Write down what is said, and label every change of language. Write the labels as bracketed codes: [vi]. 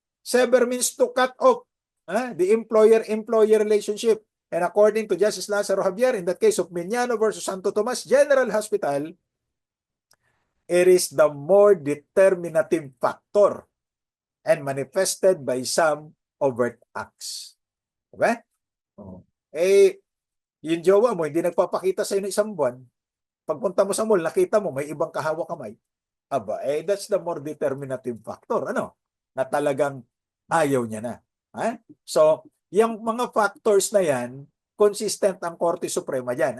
[en] Sever means to cut off the employer-employee relationship. And according to Justice Lazaro Javier, in that case of Miñano versus Santo Tomas General Hospital, it is the more determinative factor and manifested by some overt acts. Okay? [tl] Yung jowa mo, hindi nagpapakita sa inyo isang buwan. Pagpunta mo sa mall, nakita mo, may ibang kahawak kamay. [en] That's the more determinative factor. [tl] Na talagang ayaw niya na. So, yung mga factors na yan, consistent ang Korte Suprema dyan.